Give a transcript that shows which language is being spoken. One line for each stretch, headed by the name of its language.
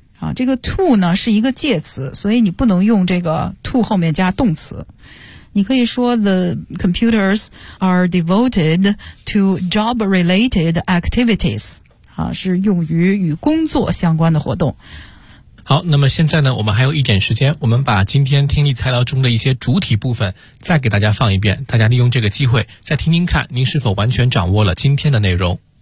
Chinese: 啊，这个 to 呢是一个介词，所以你不能用这个 to 后面加动词。你可以说
English: the computers are devoted to job-related activities。
Chinese: 啊，是用于与工作相关的活动。好，那么现在呢，我们还有一点时间，我们把今天听力材料中的一些主体部分再给大家放一遍，大家利用这个机会再听听看，您是否完全掌握了今天的内容。